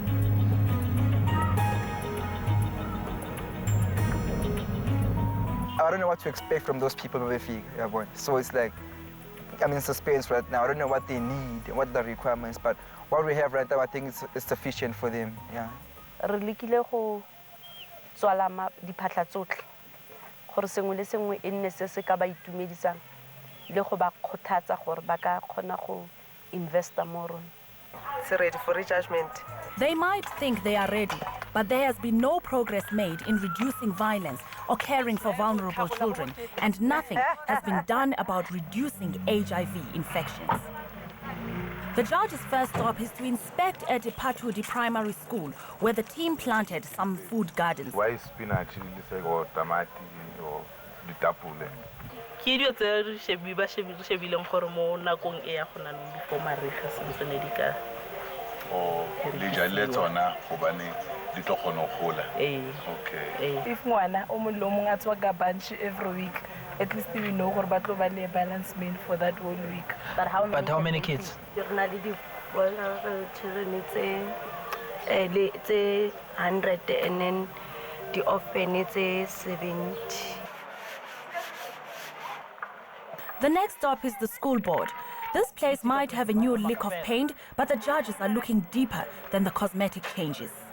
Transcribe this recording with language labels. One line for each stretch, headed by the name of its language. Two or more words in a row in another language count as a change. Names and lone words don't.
English: I don't know what to expect from those people over here. So it's like, I'm in suspense right now. I don't know what they need and what are the requirements, but what we have right now, I think is sufficient for them. Yeah.
Tswana: Re lekile go tswala diphatla tsotlhe gore sengwe le sengwe e nne se se ka ba itumedisang le go ba khothatsa gore ba ka khona go investa mo rona.
English: It's ready for Judgement. They might think they are ready, but there has been no progress made in reducing violence or caring for vulnerable children, and nothing has been done about reducing HIV infections. The judge's first stop is to inspect at Patudi Primary School, where the team planted some food gardens. Why spinach or tomato or the tapule?
Tswana: Ke dio tse re shebileng gore mo nakong e ya gona before mariga sentse ne di ka le jale tsona go bane di tlo gona go gola.
English: Okay. If
Tswana: ngwana o mo lo mong a tswa ka
English: bunch every week, at least we know
Tswana: gore ba tlo ba le
English: balance meal for that whole week. But how many kids?
Tswana: Rena le di children tse 100
English: and then the orphan
Tswana: tse 70.
English: The next stop is the school board. This place might have a new lick of paint, but the judges are looking deeper than the cosmetic changes.